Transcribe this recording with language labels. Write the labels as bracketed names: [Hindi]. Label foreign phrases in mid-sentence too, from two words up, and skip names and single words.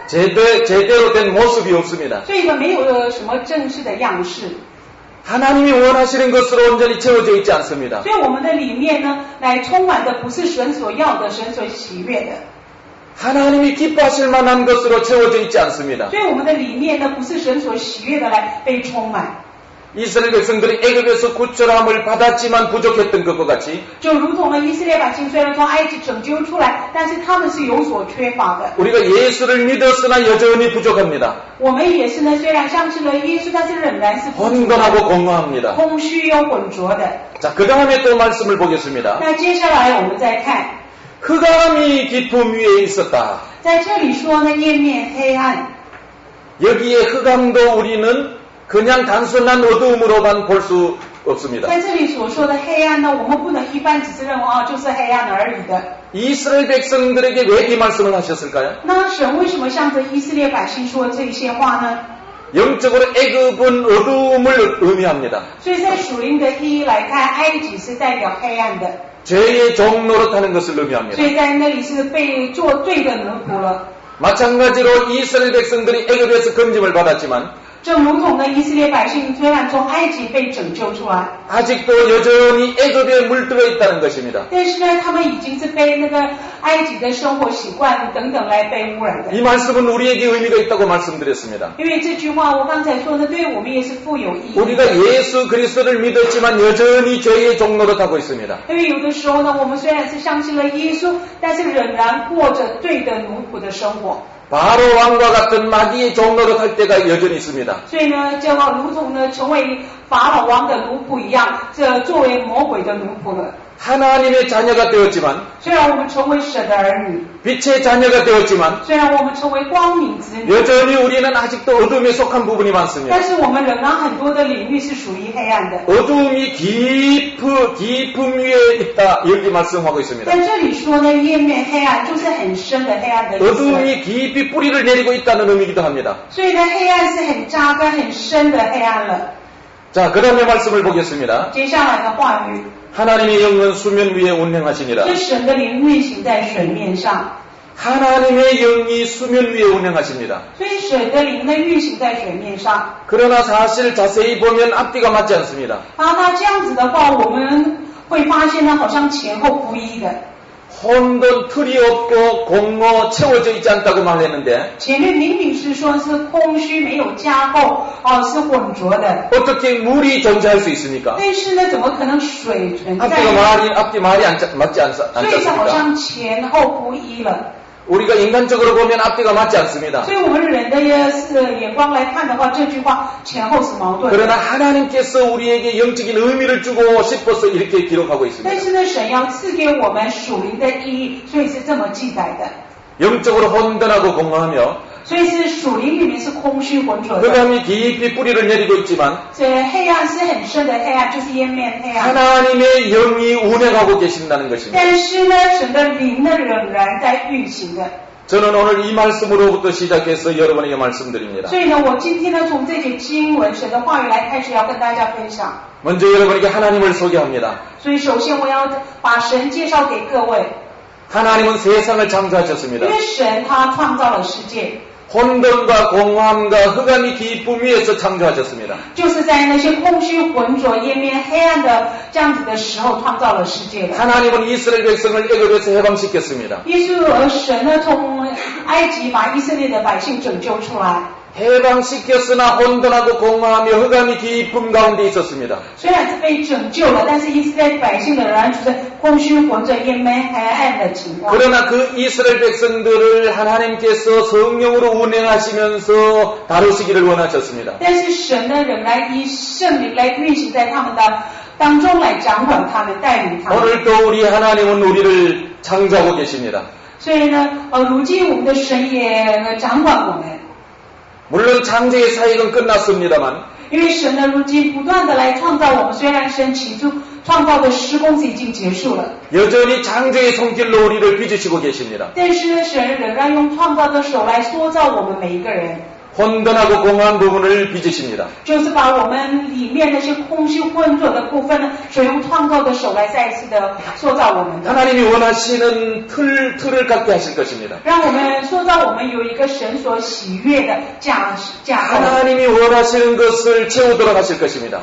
[Korean] 제대로 된 모습이 없습니다. [Chinese] 所以呢没有什么正式的样式。 [Korean] 하나님이 원하시는 것으로 온전히 채워져 있지 않습니다. [Chinese] 所以我们的里面呢，乃充满的不是神所要的、神所喜悦的。 [Korean] 하나님이 기뻐하실 만한 것으로 채워져 있지 않습니다. [Chinese] 所以我们的里面呢，不是神所喜悦的来被充满。 [Korean] 이스라엘 백성들이 애굽에서 구출함을 받았지만 부족했던 것과 같이 [Chinese] 就如同呢，以色列百姓虽然从埃及拯救出来，但是他们是有所缺乏的。 [Korean] 우리가 예수를 믿었으나 여전히 부족합니다. [Chinese] 我们也是呢，虽然相信了耶稣，但是仍然是不足的 [Korean] 혼돈하고 공허합니다. [Chinese] 空虚又浑浊的。 [Korean] 자, 그 다음에 또 말씀을 보겠습니다. [Chinese] 那接下来我们再看， [Korean] 흑암이 깊음 위에 있었다. [Chinese] 在这里说呢，页面黑暗。 [Korean] 여기에 흑암도 우리는 그냥 단순한 어두움으로만 볼 수 없습니다. [Chinese] 在这里所说的黑暗呢，我们不能一般只是认为就是黑暗而已的。 [Korean] 이스라엘 백성들에게 왜 이 말씀을 하셨을까요? [Chinese] 那神为什么向着以色列百姓说这些话呢？ [Korean] 영적으로 애굽은 어두움을 의미합니다. [Chinese] 所以在属灵的意义来看，埃及是代表黑暗的， [Korean] 죄의 종노릇하는 것을 [Chinese] 所 [Korean] 의미합니다. [Chinese] 以在那里是被做罪的奴仆了。 [Korean] 마찬가지로 이스라엘 백성들이 애굽에서 건짐을 받았지만 [Chinese] 正如同呢，以色列百姓虽然从埃及被拯救出来， [Korean] 아직도 여전히 애굽에 물들어 있다는 것입니다. [Chinese] 但是呢，他们已经是被那个埃及的生活习惯等等来被污染的。 [Korean] 이 말씀은 우리에게 의미가 있다고 말씀드렸습니다. [Chinese] 因为这句话我刚才说的，对我们也是富有意义。 [Korean] 우리가 예수 그리스도를 믿었지만 여전히 죄의 종노릇하고 있습니다. [Chinese] 因为有的时候呢，我们虽然是相信了耶稣，但是仍然过着罪的奴仆的生活。 [Korean] 바로 왕과 같은 마귀의 종노릇할 때가 여전히 있습니다. [Chinese] 所以呢，就如同呢成为法老王的奴仆一样，这作为魔鬼的奴仆了。 [Korean] 하나님의 자녀가 되었지만 [Chinese] 虽然我们成为神的儿女， [Korean] 빛의 자녀가 되었지만 [Chinese] 虽然我们成为光明子女， [Korean] 여전히 우리는 아직도 어둠에 속한 부분이 많습니다. [Chinese] 但是我们仍然很多的领域是属于黑暗的。 [Korean] 어둠이 깊음 위에 있다 이렇게 말씀하고 있습니다. [Chinese] 但这里说呢，页面黑暗就是很深的黑暗的意思。 [Korean] 어둠이 깊이 뿌리를 내리고 있다는 의미이기도 합니다. [Chinese] 所以呢，黑暗是很扎根、很深的黑暗了。 [Korean] 자, 그 다음에 말씀을 보겠습니다. [Chinese] 接下来的话语， [Korean] 하나님의 영은 수면 위에 운행하시니라. [Chinese] 是神的灵运行在水面上。 [Korean] 하나님의 영이 수면 위에 운행하십니다. [Chinese] 所以水的灵呢运行在水面上。 [Korean] 그러나 사실 자세히 보면 앞뒤가 맞지 않습니다. [Chinese] 那这样子的话，我们会发现呢，好像前后不一的。 [Korean] 혼돈 틀이 없고 공허 채워져 있지 않다고 말했는데 [Chinese] 前面明明是说是空虚没有加厚，是混浊的。 [Korean] 어떻게 물이 존재할 수 있습니까? [Chinese] 但是呢，怎么可能水存在？ [Korean] 앞뒤 말이 맞지 [Chinese] 所以就好 [Korean] 않습니까? [Chinese] 像前后不一了。 [Korean] 우리가 인간적으로 보면 앞뒤가 맞지 않습니다. [Chinese] 所以我们人的眼光来看的话，这句话前后是矛盾的。 [Korean] 그러나 하나님께서 우리에게 영적인 의미를 주고 싶어서 이렇게 기록하고 있습니다. [Chinese] 但是呢，神要赐给我们属灵的意义，所以是这么记载的。 [Korean] 영적으로 혼돈하고 공허하며 [Chinese] 所以是属灵里面是空虚浑浊的。 [Korean] 흑암이 깊이 뿌리를 내리고 있지만 [Chinese] 这黑暗是很深的黑暗，就是湮灭黑暗。 [Korean] 하나님의 영이 운행하고 계신다는 것입니다. [Chinese] 但是呢，神的灵呢仍然在运行的。 [Korean] 저는 오늘 이 말씀으로부터 시작해서 여러분에게 말씀드립니다. [Chinese] 所以呢，我今天呢从这节经文神的话语来开始要跟大家分享。 [Korean] 먼저 여러분에게 하나님을 소개합니다. [Chinese] 所以首先我要把神介绍给各位， [Korean] 하나님은 세상을 [Chinese] 因 [Korean] 창조하셨습니다. [Chinese] 为神他创造了世界。 [Korean] 혼돈과 공허함과 흑암이 깊음 위에서 창조하셨습니다. [Chinese] 就是在那些空虚浑浊湮灭黑暗的这样子的时候创造了世界的。 [Korean] 하나님은 이스라엘 백성을 애굽에서 해방시켰습니다. [Chinese] 耶稣而神呢从埃及把以色列的百姓拯救出来。 [Korean] 해방시켰으나 혼돈하고 공허하며 흑암이 깊음 가운데 있었습니다. [Chinese] 虽然是被拯救了，但是以色列百姓的仍然处在空虚浑浊湮灭黑暗的情况。 [Korean] 그러나 그 이스라엘 백성들을 하나님께서 성령으로 운행하시면서 다루시기를 원하셨습니다. [Chinese] 但是神呢仍然以圣灵来运行在他们的当中来掌管他们，带领他们。 [Korean] 오늘도 우리 하나님은 우리를 창조하고 계십니다. [Chinese] 所以呢，如今我们的神也掌管我们。 [Korean] 물론 창조의 사역은 끝났습니다만 [Chinese] 因为神呢，如今不断的来创造我们，虽然神起初创造的施工是已经结束了， [Korean] 여전히 창조의 손길로 우리를 빚으시고 계십니다. [Chinese] 但是呢，神仍然用创造的手来塑造我们每一个人， [Korean] 혼돈하고 공허한 부분을 빚으십니다. [Chinese] 就是把我们里面那些空虚浑浊的部分呢，神用创造的手来再一次的塑造我们的， [Korean] 하나님이 원하시는 틀을 갖게 하실 것입니다. [Chinese] 让我们塑造我们有一个神所喜悦的架构， [Korean] 하나님이 원하시는 것을 채우도록 하실 것입니다.